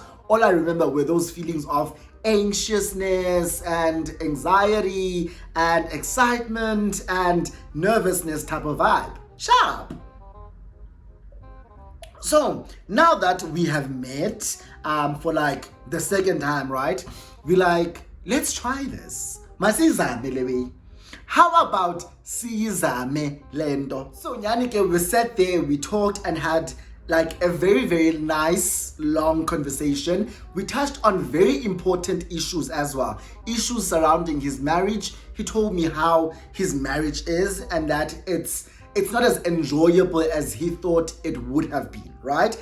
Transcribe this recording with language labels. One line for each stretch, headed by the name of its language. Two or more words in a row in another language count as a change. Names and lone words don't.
English: All I remember were those feelings of anxiousness and anxiety and excitement and nervousness type of vibe. Sharp. So now that we have met for the second time, right? We let's try this.
Xhosa: Masizame lewe.
English: How about
Xhosa: sizame lendo?
English: So Nyanike, we sat there, we talked and had a very, very nice, long conversation. We touched on very important issues as well. Issues surrounding his marriage. He told me how his marriage is, and that it's not as enjoyable as he thought it would have been, right?